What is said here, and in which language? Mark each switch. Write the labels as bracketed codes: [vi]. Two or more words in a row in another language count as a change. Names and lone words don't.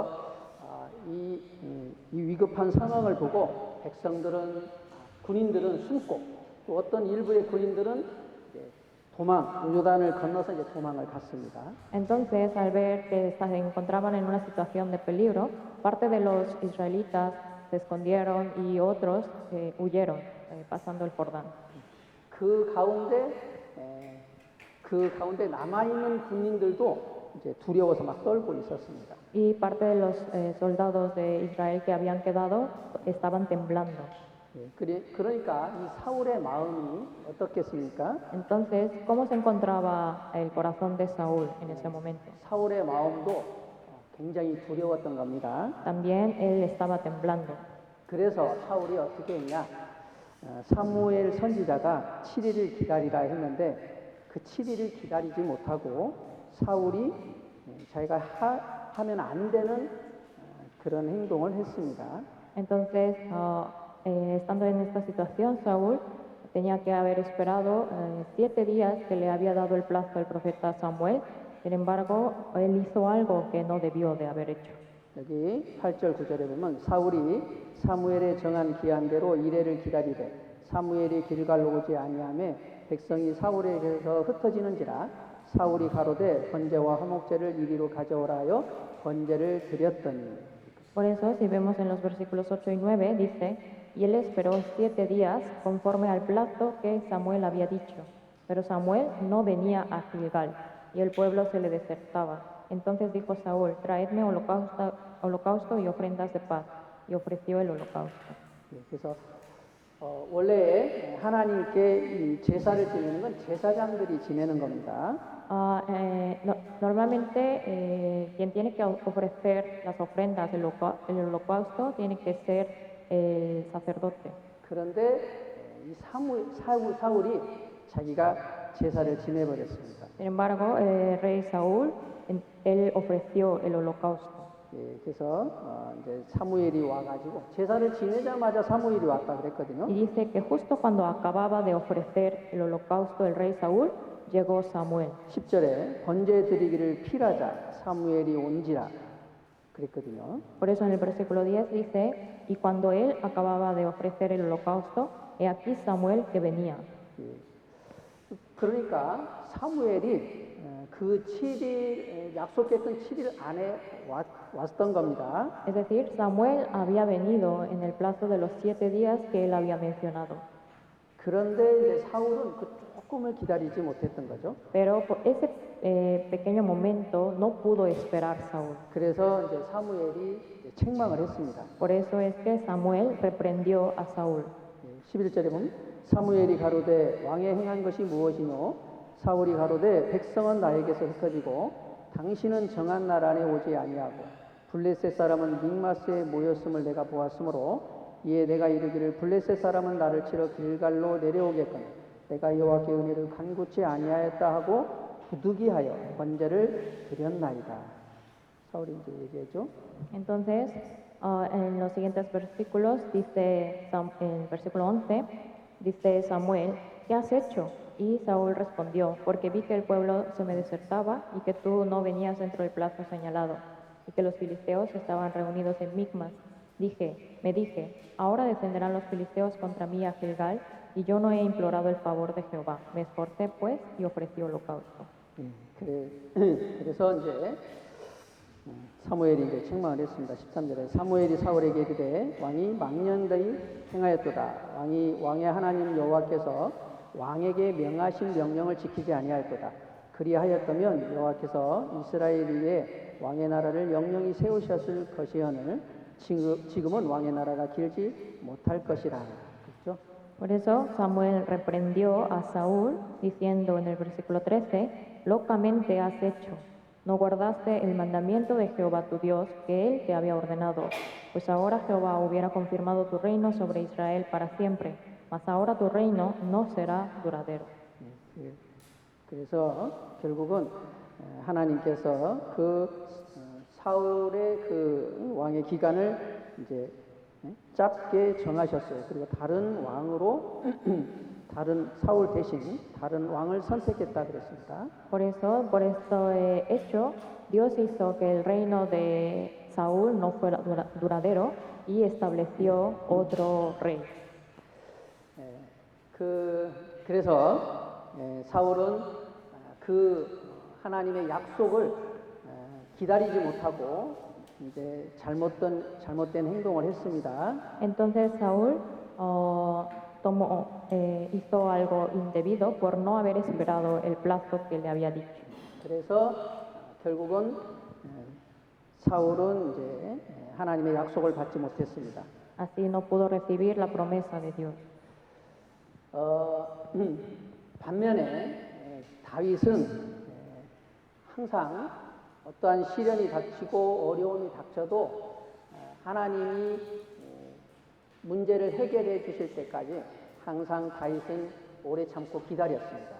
[ko] 그래서 이 위급한 상황을 보고 군인들은 숨고 또 어떤 일부의 군인들은 이제 요단을 건너서 이제 도망을 갔습니다. [es] Entonces, al ver que se encontraban en una situación de peligro, parte de los israelitas se escondieron y otros huyeron, pasando el Jordán. [ko] 그 가운데 남아 있는 군인들도 이제 두려워서 막 떨고 있었습니다. [es] Y parte de los soldados de Israel que habían quedado estaban temblando. [ko] 그러니까 이 사울의 마음이 어떻겠습니까? [es] Entonces, ¿cómo se encontraba el corazón de Saúl en ese momento? [ko] 사울의 마음도 굉장히 두려웠던 겁니다. [es] También él estaba temblando. [ko] 그래서 사울이 어떻게 했냐? 사무엘 선지자가 7일을 기다리라 했는데 그 7일을 기다리지 못하고 사울이 자기가 하면 안 되는 그런 행동을 했습니다. [es] Entonces, estando en esta situación, Saúl tenía que haber esperado 7 días que le había dado el plazo el profeta Samuel. Sin embargo, él hizo algo que no debió de haber hecho. [ko] 여기 8절 9절에 보면 사울이 사무엘의 정한 기한대로 이레를 기다리되 사무엘이 길갈로 오지 아니하매 백성이 사울에게서 흩어지는지라 사울이 가로되 번제와 화목제를 이리로 가져오라 하여 번제를 드렸더니. [es] Por eso, si vemos en los versículos 8 y 9, dice, y él esperó 7 días conforme al plazo que Samuel había dicho. Pero Samuel no venía a Gilgal, y el pueblo se le desertaba. Entonces dijo Saúl, traedme holocausto y ofrendas de paz. Y ofreció el holocausto. [ko] 그래서 원래 하나님께 이 제사를 지내는 건 제사장들이 지내는 겁니다. [es] Normalmente quien tiene que ofrecer las ofrendas, el holocausto, tiene que ser el sacerdote. [ko] 그런데 이 사울이 자기가 제사를 지내버렸습니다. [es] Sin embargo, el rey Saúl, él ofreció el holocausto. [ko] 그래서 이제 사무엘이 와가지고 제사를 지내자마자 사무엘이 왔다 그랬거든요. [es] Y dice que justo cuando acababa de ofrecer el holocausto el rey Saúl, llegó Samuel. [ko] 10절에 번제 드리기를 필하자 사무엘이 온지라 그랬거든요. [es] Por eso en el versículo 10 dice, y cuando él acababa de ofrecer el holocausto, he aquí Samuel que venía. [ko] 그러니까 사무엘이 그 7일 약속했던 7일 안에 왔던 겁니다. [es] Es decir, Samuel había venido en el plazo de los 7 días que él había mencionado. [ko] 그런데 이제 사울은 그 조금을 기다리지 못했던 거죠. [es] Pero por ese pequeño momento no pudo esperar Saúl. [ko] 그래서 이제 사무엘이 책망을 했습니다. [es] Por eso es que Samuel reprendió a Saúl. [ko] 11절에 보면 사무엘이 가로되 왕의 행한 것이 무엇이뇨? 사울이 가로되 백성은 나에게서 흩어지고 당신은 정한 날 안에 오지 아니하고 블레셋 사람은 믹마스에 모였음을 내가 보았으므로 이에 내가 이르기를 블레셋 사람은 나를 치러 길갈로 내려오겠거늘 내가 여호와께 은혜를 간구치 아니하였다 하고 부득이하여 번제를 드렸나이다. 사울이 이제 얘기했죠. [es] Entonces, en los siguientes versículos dice, en versículo 11, dice Samuel, ¿qué has hecho? Y Saúl respondió, porque vi que el pueblo se me desertaba y que tú no venías dentro del plazo señalado y que los filisteos estaban reunidos en Micmas. Me dije, ahora descenderán los filisteos contra mí a Gilgal y yo no he implorado el favor de Jehová. Me esforcé pues y ofrecí holocausto. [ko] 그래서 이제 사무엘이 이제 책망을 했습니다. 13절에 사무엘이 사울에게 이르되 왕이 망년되이 행하였도다. 왕의 하나님 여호와께서 왕에게 명하신 명령을 지키지 아니하였도다. 그리하였다면 여호와께서 이스라엘 위에 왕의 나라를 영영히 세우셨을 것이오늘 지금은 왕의 나라가 길지 못할 것이라. 그렇죠? [es] Por eso Samuel reprendió a Saúl diciendo en el versículo 13, locamente has hecho. No guardaste el mandamiento de Jehová tu Dios que él te había ordenado, pues ahora Jehová hubiera confirmado tu reino sobre Israel para siempre, mas ahora tu reino no será duradero. [ko] 그래서 결국은 하나님께서 그 사울의 그 왕의 기간을 이제 짧게 정하셨어요. 그리고 다른 왕으로 다른 사울 대신 다른 왕을 선택했다 그랬습니다. [es] Por este hecho, Dios hizo que el reino de Saúl no fue duradero y estableció otro rey. [ko] 그래서 사울은 그 하나님의 약속을 기다리지 못하고 이제 잘못된 행동을 했습니다. [es] Entonces Saúl hizo algo indebido por no haber esperado el plazo que le había dicho. [ko] 그래서 결국은 사울은 이제 하나님의 약속을 받지 못했습니다. [es] Así no pudo recibir la promesa de Dios. [ko] 반면에 다윗은 항상 어떠한 시련이 닥치고 어려움이 닥쳐도 하나님이 문제를 해결해 주실 때까지 항상 다윗은 오래 참고 기다렸습니다.